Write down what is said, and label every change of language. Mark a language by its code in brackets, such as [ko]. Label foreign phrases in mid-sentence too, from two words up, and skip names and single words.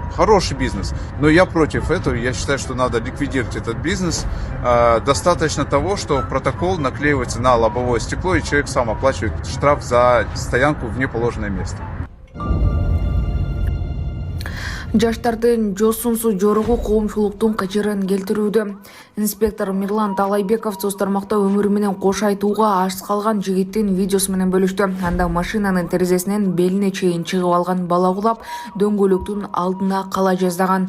[ru] Хороший бизнес, но я против этого. Я считаю, что надо ликвидировать этот бизнес. Достаточно того, что протокол наклеивается на лобовое стекло, и человек сам оплачивает штраф за стоянку в неположенное место. [ky] Жаштардын жосунсу жоругу коомчулуктун качырын келтирүүдө. Инспектор Мирлан Талайбеков соц тармакта өмүрү менен кош айтууга аш калган жигиттин видеосу менен бөлүштү. Анда машинанын терезесинен белине чейин чыгып алган бала кулап, дөңгөлөктүн алдына кала жаздаган.